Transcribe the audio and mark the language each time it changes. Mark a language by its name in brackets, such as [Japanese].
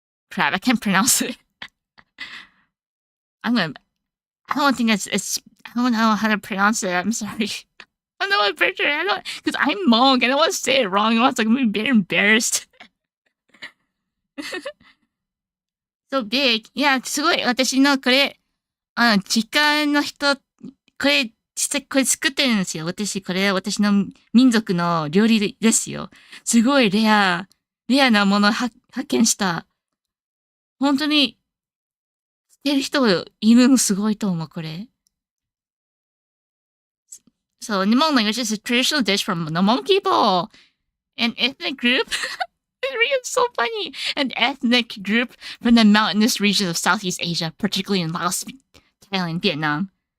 [English] Crap, I can't pronounce it. I don't think it's... I don't know how to pronounce it. I'm sorry. I don't know what picture. Because I'm Hmong. I don't want to say it wrong. I'm going to be embarrassed. So big. Yeah, すごい。 [Japanese] 私のこれ、実家の人、これ作ってるんですよ。これ私の民族の料理ですよ。すごいレアなもの発見した。本当に、してる人いるのすごいと思う、これ。 [English] So, in Hmong language, it's a traditional dish from the Hmong people, an ethnic group. It's so funny. An ethnic group from the mountainous regions of Southeast Asia, particularly in Laos, Thailand, Vietnam.